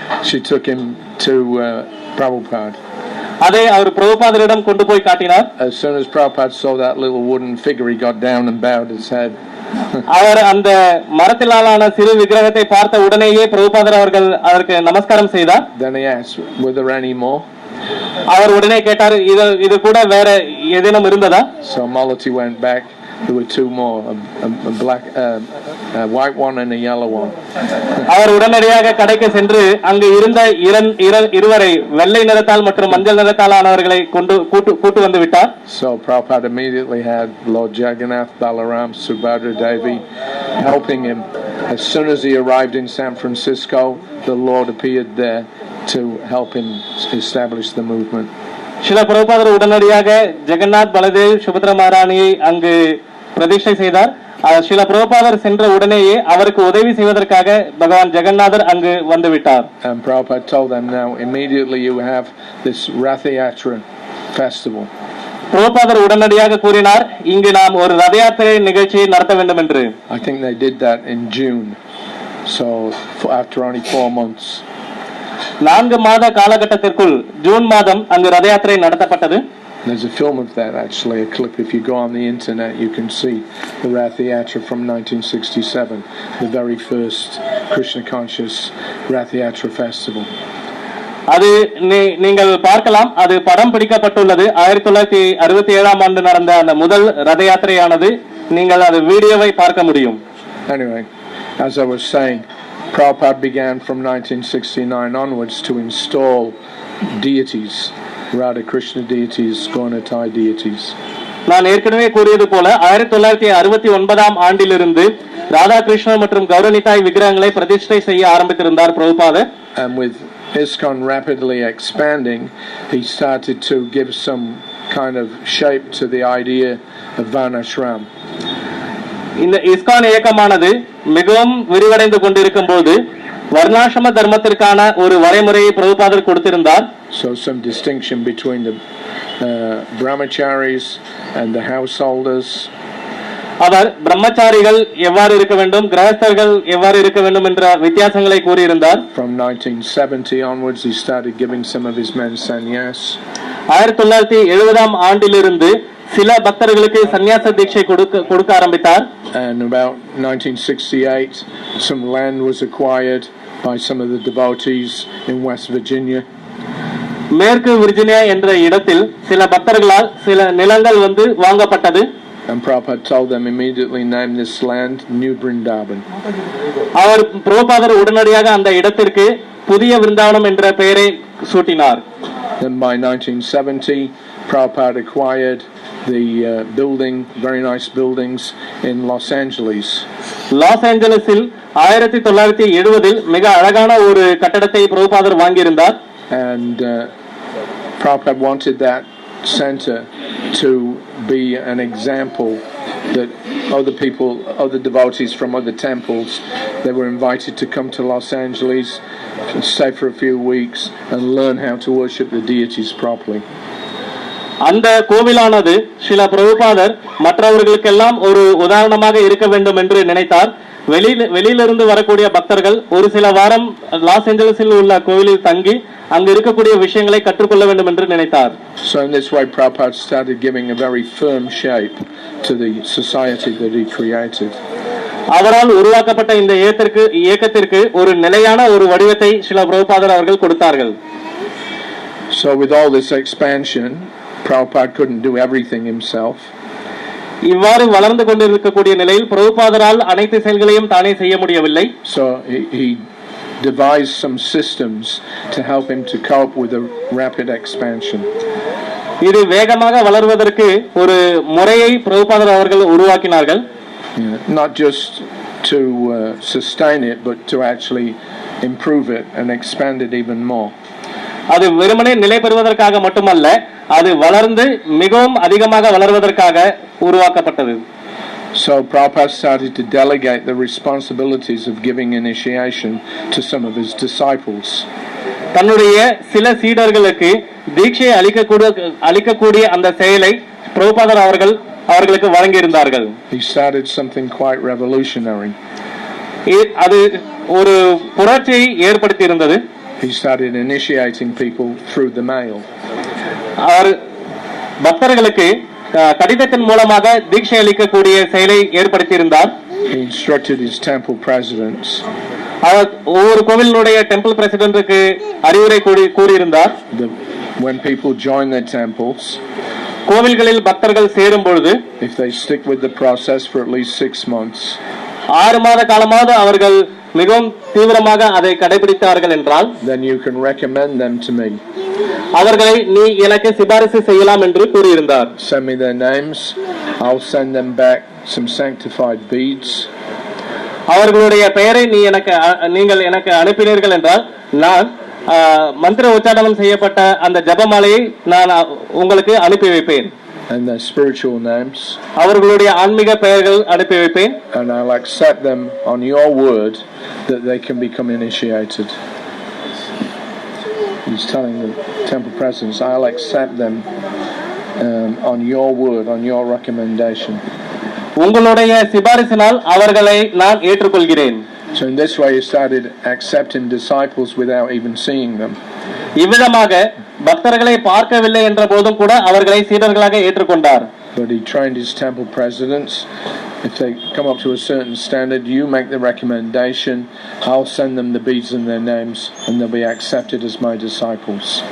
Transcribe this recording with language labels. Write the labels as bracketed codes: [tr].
[en] She took him to Prabhupad. [ta] அதை அவர் பிரபுபாதரிடம் கொண்டு போய் காட்டினார். [en] As soon as Prabhupada saw that little wooden figure, he got down and bowed his head. [ta] அவர் அந்த மரத்திலான சிறு விக்கிரகத்தை பார்த்த உடனேயே பிரபுபாதர் அவர்கள் அதற்கு நமஸ்காரம் செய்தார். [en] Then he asked, "Were there any more?" [ta] அவர் உடனே கேட்டார், இது கூட வேற ஏதேனும் இருந்ததா? [en] So Malati went back. There were two more, a black, a white one and a yellow one. [ta] அவர் உடனடியாக கடைக்கு சென்று அங்கு இருந்த இருவரை வெள்ளை நிறத்தால் மற்றும் மஞ்சள் நிறத்தால் ஆனவர்களை கூட்டு வந்து விட்டார். [en] So Prabhupada immediately had Lord Jagannath, Balaram, Subhadra Devi helping him. As soon as he arrived in San Francisco, the Lord appeared there to help him establish the movement. [ta] Srila பிரபுபாதர் உடனடியாக ஜெகநாத், பலதேவ், சுபத்ரா மகாராணியை அங்கு பிரதிஷ்டை செய்தார். ஸ்ரீல பிரபுபாதர் சென்ற உடனேயே அவருக்கு உதவி செய்வதற்காக பகவான் ஜெகநாதர் அங்கு வந்து விட்டார். [en] And Prabhupada told them, now immediately you have this Rath Yatra festival. [ta] பிரபுபாதர் உடனடியாக கூறினார், இங்கு நாம் ஒரு ரத யாத்திரை நிகழ்ச்சியை நடத்த வேண்டும் என்று. [en] I think they did that in June. So after only 4 months. [ta] 4 மாத காலகட்டத்திற்குள் ஜூன் மாதம் அங்கு ரத யாத்திரை நடத்தப்பட்டது. [en] There's a film of that, actually, a clip. If you go on the internet, you can see the Rath Yatra from 1967, the very first Krishna conscious Rath Yatra festival. [ta] அது நீங்கள் பார்க்கலாம், அது படம் பிடிக்கப்பட்டுள்ளது. 1967 ஆண்டு நடந்த அந்த முதல் ரத யாத்திரையானது, நீங்கள் அது வீடியோவை பார்க்க முடியும். [en] Anyway, as I was saying, Prabhupada began from 1969 onwards to install deities, Radha Krishna deities, Gaunitai deities. [ta] நான் ஏற்கனவே கூறியது போல 1969 ஆண்டிலிருந்து ராதா கிருஷ்ண மற்றும் கௌரனிதாய் விக்கிரகங்களை பிரதிஷ்டை செய்ய ஆரம்பித்திருந்தார் பிரபுபாதர். [en] And with ISKCON rapidly expanding, he started to give some kind of shape to the idea of Varnashram. [ta] இந்த இஸ்கான் இயக்கமானது மிகவும் விரிவடைந்து கொண்டிருக்கும் போது வர்ணாசிரம தர்மத்திற்கான ஒரு வரைமுறையை பிரபுபாதர் கொடுத்திருந்தார். [en] So some distinction between the brahmacharis and the householders. [ta] அவர் பிரம்மச்சாரிகள் எவ்வாறு இருக்க வேண்டும், கிரகஸ்தர்கள் எவ்வாறு இருக்க வேண்டும் என்ற வித்தியாசங்களை கூறியிருந்தார். [en] From 1970 onwards, he started giving some of his men sannyas. [ta] 1970 ஆண்டிலிருந்து சில பக்தர்களுக்கு சந்நியாச தீட்சை கொடுக்க ஆரம்பித்தார். [en] And about 1968, some land was acquired by some of the devotees in West Virginia. [ta] மேற்கு விர்ஜீனியா என்ற இடத்தில் சில பக்தர்களால் சில நிலங்கள் வாங்கப்பட்டது. [en] And Prabhupada told them immediately, name this land New Vrindavan. [ta] அவர் பிரபுபாதர் உடனடியாக அந்த இடத்திற்கு புதிய விருந்தாவனம் என்ற பெயரை சூட்டினார். [en] Then by 1970, Prabhupada acquired the building, very nice buildings in Los Angeles. [ta] Loss ஏஞ்சல்ஸில் 1970 மிக அழகான ஒரு கட்டடத்தை பிரபுபாதர் வாங்கியிருந்தார். [en] And Prabhupada wanted that center to be an example that other people, other devotees from other temples, they were invited to come to Los Angeles, stay for a few weeks and learn how to worship the deities properly. [ta] அந்த கோவிலானது ஸ்ரீல பிரபுபாதர் மற்றவர்களுக்கெல்லாம் ஒரு உதாரணமாக இருக்க வேண்டும் என்று நினைத்தார். வெளியிலிருந்து வரக்கூடிய பக்தர்கள் ஒரு சில வாரம் லாஸ் ஏஞ்சல்ஸில் உள்ள கோவிலில் தங்கி அங்கு இருக்கக்கூடிய விஷயங்களை கற்றுக்கொள்ள வேண்டும் என்று நினைத்தார். [en] So in this way Prabhupada started giving a very firm shape to the society that he created. [ta] அவரால் உருவாக்கப்பட்ட இந்த இயக்கத்திற்கு ஒரு நிலையான ஒரு வடிவத்தை ஸ்ரீல பிரபுபாதர் அவர்கள் கொடுத்தார்கள். [en] So with all this expansion, Prabhupada couldn't do everything himself. [ta] இவ்வாறு வளர்ந்து கொண்டிருக்கக்கூடிய நிலையில் பிரபுபாதரால் அனைத்து செயல்களையும் தானே செய்ய முடியவில்லை. [en] So he devised some systems to help him to cope with a rapid expansion. [ta] இது வேகமாக வளர்வதற்கு ஒரு முறையை பிரபுபாதர் அவர்கள் உருவாக்கினார்கள். [en] Not just to sustain it, but to actually improve it and expand it even more. [ta] அது வெறுமனே நிலை பெறுவதற்காக மட்டுமல்ல, அது வளர்ந்து மிகவும் அதிகமாக வளர்வதற்காக உருவாக்கப்பட்டது. [en] So Prabhupada started to delegate the responsibilities of giving initiation to some of his disciples. [ta] தன்னுடைய சில சீடர்களுக்கு தீட்சை அளிக்கக்கூடிய அந்த செயலை பிரபுபாதர் அவர்களுக்கு வழங்கியிருந்தார்கள். [en] He started something quite revolutionary. [ta] அது ஒரு புரட்சியை ஏற்படுத்தி இருந்தது. [en] He started initiating people through the mail. [ta] அவர் பக்தர்களுக்கு கடிதத்தின் மூலமாக தீட்சை அளிக்கக்கூடிய செயலை ஏற்படுத்தி இருந்தார். [en] He instructed his temple presidents. [ta] அவர் ஒவ்வொரு கோவிலுடைய டெம்பிள் பிரசிடென்ட்க்கு அறிவுரை கூறியிருந்தார். [en] When people join their temples, [ta] கோவில்களில் பக்தர்கள் சேரும் பொழுது, [en] if they stick with the process for at least 6 months, [ta] 6 மாத காலமாக அவர்கள் மிகவும் தீவிரமாக அதை கடைபிடித்தார்கள் என்றால், [en] then you can recommend them to me. [ta] அவர்களை நீ எனக்கு சிபாரிசு செய்யலாம் என்று கூறியிருந்தார். [en] Send me their names. I'll send them back some sanctified beads. [ta] அவர்களுடைய பெயரை நீங்கள் எனக்கு அனுப்பினீர்கள் என்றால் நான் மந்திர உச்சாரணம் செய்யப்பட்ட அந்த ஜபமாலையை நான் உங்களுக்கு அனுப்பி வைப்பேன். [en] And their spiritual names. [ta] அவர்களுடைய ஆன்மீக பெயர்கள் அனுப்பி வைப்பேன். [en] And I'll accept them on your word that they can become initiated. He's telling the temple presidents, I'll accept them on your word, on your recommendation. [ta] உங்களுடைய சிபாரிசினால் அவர்களை நான் ஏற்றுக்கொள்கிறேன். [en] So in this way he started accepting disciples without even seeing them. [ta] இவ்விதமாக பக்தர்களை பார்க்கவில்லை என்ற போதும் கூட அவர்களை சீடர்களாக ஏற்றுக்கொண்டார். [en] But he trained his temple presidents. If they come up to a certain standard, you make the recommendation. I'll send them the beads and their names, and they'll be accepted as my disciples.